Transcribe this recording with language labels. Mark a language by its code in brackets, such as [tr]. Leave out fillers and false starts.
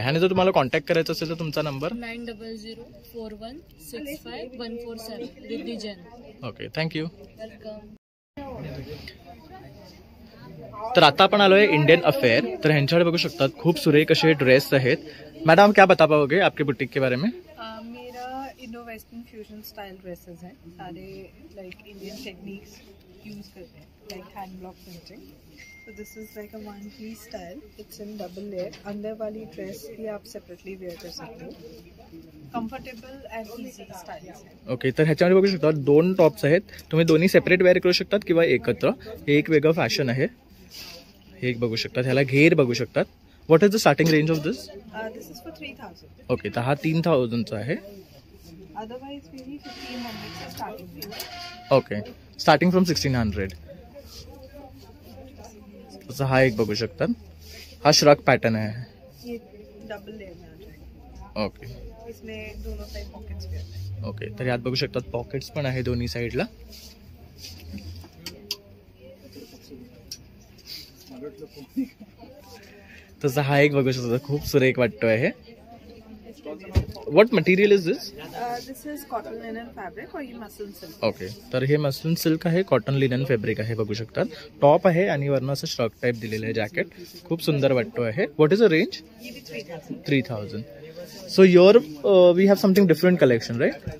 [mr] आणि जर तुम्हाला कॉन्टॅक्ट करायचं असेल तर तुमचा number? 9004165147 Riddhi Jain. [en] Okay, thank you. Welcome. [mr] तर आता आपण आलोय इंडियन अफेयर. तर ह्यांच्याकडे बघू शकतात खूप सुरेख असे ड्रेस आहेत. [hi] मैडम क्या बता पाओगे आपके बुटीक के बारे में? मेरा Indo western fusion style dresses हैं. सारे लाइक इंडियन टेक्निक्स यूज करते हैं, like hand block printing. [en] So this is like a one piece style. It's in double layer. [hi] अंदर वाली ड्रेस भी आप सेपरेटली वेयर कर सकते हो. [en] Comfortable and easy styles. [mr] Okay, तर ह्याच्यामध्ये बघू शकता 2 टॉप्स आहेत. तुम्ही दोन्ही सेपरेट वेअर करू शकतात किंवा एकत्र. हे एक वेगळं फॅशन आहे. हे एक बघू शकतात. ह्याला घेर बघू शकतात. [en] What is the starting range of this? This is for 3000. [mr] Okay, तर हा 3000चा आहे. [hi] अदरवाइज मे बी 1500 से स्टार्टिंग. [en] Okay, starting from 1600. [mr] तसं हा एक बघू शकतात. हा श्रग पॅटर्न आहे. [hi] ये डबल लेयर में आ जाएगा. [en] okay [hi] इसमें दोनों साइड पॉकेट्स भी आते हैं. [mr] ओके, तर यात बघू शकतात पॉकेट्स पण आहे दोन्ही साईडला. तसं हा एक बघू शकता खूप सुरेख वाटतो आहे. [en] What material is this? This is cotton linen fabric [hi] और ये मसलिन सिल्क. [mr] ओके, तर हे मसलिन सिल्क आहे, कॉटन लिनन फॅब्रिक आहे बघू शकतात. टॉप आहे आणि वरनं असं श्रग टाईप दिलेलं आहे जॅकेट. खूप सुंदर वाटतो आहे. [en] What is the range? [hi] ये भी 3000. 3000. [en] So your we have something different collection right.